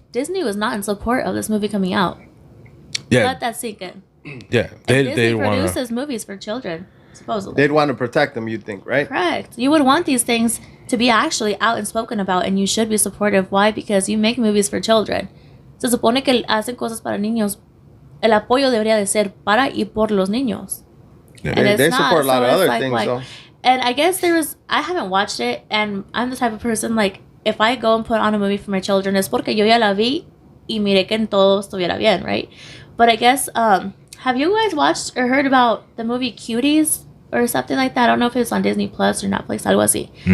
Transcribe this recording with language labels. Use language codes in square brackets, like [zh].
[en] Disney was not in support of this movie coming out. Yeah. Let that sink in. Yeah, Disney produces movies for children, supposedly. They'd want to protect them, you'd think, right? Correct. You would want these things to be actually out and spoken about, and you should be supportive. Why? Because you make movies for children. [es] Se supone que hacen cosas para niños. El apoyo debería de ser para y por los niños. [en] Yeah. And They support a lot of other things, though. And I guess I haven't watched it, and I'm the type of person, like, if I go and put on a movie for my children, [es] es porque yo ya la vi y miré que en todo estuviera bien, [en] right? But I guess, have you guys watched or heard about the movie Cuties or something like that? I don't know if it's on Disney Plus or Netflix, [es] algo así.